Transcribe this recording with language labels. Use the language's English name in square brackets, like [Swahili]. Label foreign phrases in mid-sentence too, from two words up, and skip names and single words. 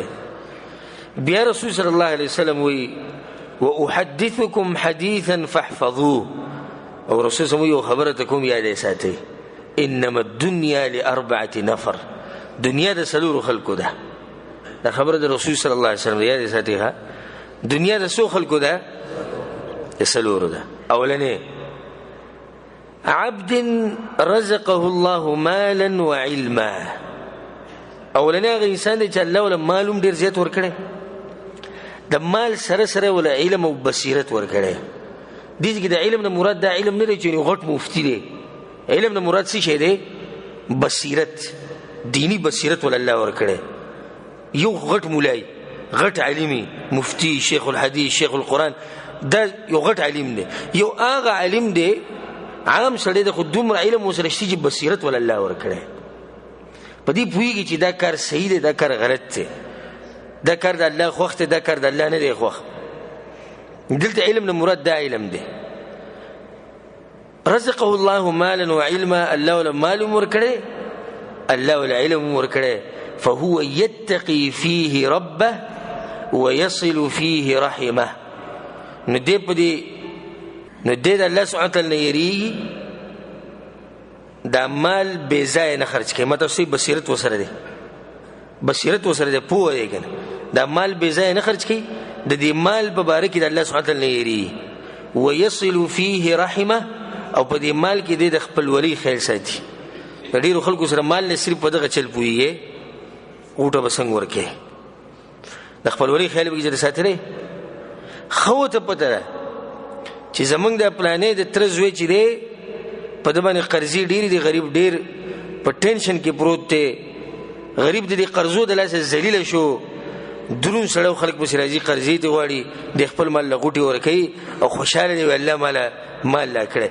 [Pashto] بیا رسول [Arabic] صلی الله علیه وسلم [Pashto] وی [Arabic] واحدثکم حدیثا فاحفظوه، [Pashto] او رسول [Arabic] صلی الله علیه وسلم [Pashto] خبره کوم یاد ساتي، [Arabic] انما الدنيا لاربعه نفر، [Pashto] دنیا د سلور خلقو ده. دا خبره د رسول [Arabic] صلی الله علیه وسلم [Pashto] یاد ساتي. ها دنیا د سو خلقو ده، د سلور ده. [Arabic] اولنې عبد رزقه الله مالا وعلما، [Pashto] اولنې هغه انسان دی چې الله ول مالوم ډیر زیات ورکړي، د مال سره سره ول علم او بصیرت ورکړي. دې کې د علم نه مراد دا علم نه دی چې غټ مفتی دی، علم نه مراد څه شی دی؟ بصیرت، دینی بصیرت ول الله ورکړي. یو غټ مولای، غټ عالمي، مفتی، [Arabic] شیخ الحدیث، شیخ القرآن، [Pashto] دا یو غټ علم دی. یو هغه علم دی عام سړی د خود دومره علم وسره شي چې بصیرت ول الله ورکړي، په دې پوهیږي چې دا کار صحیح دی، دا کار غلط دی، دا کار د الله خوښ دی، دا کار د الله نه دی خوښ. دلته علم نه مراد دا علم دی. [Arabic] رزقه الله مالا وعلما، [Pashto] الله ول مال ورکړي، الله ول علم ورکړي، [Arabic] فهو يتقي فيه ربه ويصل فيه رحمه. [Pashto] نو دې په دې نو دې د الله [Arabic] سبحانه وتعالی [Pashto] نه یریږي، دا مال بې ځایه نه خرج کوي. مطلب صحیح بصیرت وسره دی، بصیرت وسره دی، پوه دی کنه، دا مال بې ځایه نه خرج کوي، د دې مال په باره کې د الله [Arabic] سبحانه وتعالی [Pashto] نه یریږي. [Arabic] ويصل فيه رحمه، [Pashto] او په دې مال کې د خپل ولی خیال ساتي. ډیرو خلکو سره مال نه صرف په دغه چل پوهیږي، غوټه به څنګه ورکړي، د خپل ولی خیال به چې ساتي. خو ته پته ده چې زمونږ د پلانې د تر زوی چې دی په د باندې قرضې ډېرې دي، غریب ډېر په ټینشن کې پروت دی، غریب د دې قرضو د لاسه ذلیله شو، درون سړی خلک پسې راځي قرضې ته غواړي، د خپل مال له غوټې ورکوي او خوشحاله دی الله مال لا کړی.